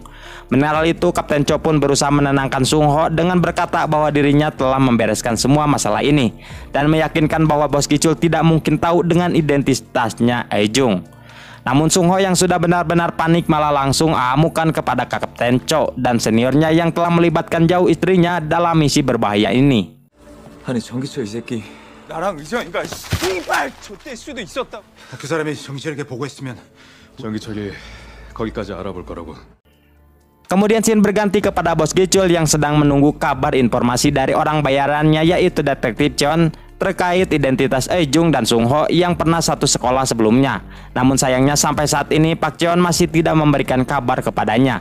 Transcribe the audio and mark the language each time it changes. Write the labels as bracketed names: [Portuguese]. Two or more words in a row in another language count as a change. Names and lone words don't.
[Indonesian] Mendengar hal itu, Kapten Cho pun berusaha menenangkan Sung Ho dengan berkata bahwa dirinya telah membereskan semua masalah ini dan meyakinkan bahwa Bos Gichul tidak mungkin tahu dengan identitasnya Ejung. Namun Sung Ho yang sudah benar-benar panik malah langsung amukan kepada Kapten Cho dan seniornya yang telah melibatkan jauh istrinya dalam misi berbahaya ini. [Korean] 아니 전기철 이 새끼 나랑 의정이가 씨발 좆될 수도 있었다. 그 사람이 정철에게 보고했으면 정기철이 거기까지 알아볼 거라고. [Indonesian] Kemudian scene berganti kepada Bos Gicul yang sedang menunggu kabar informasi dari orang bayarannya, yaitu Detektif Cheon, terkait identitas Eujung dan Sung Ho yang pernah satu sekolah sebelumnya. Namun sayangnya sampai saat ini Pak Cheon masih tidak memberikan kabar kepadanya.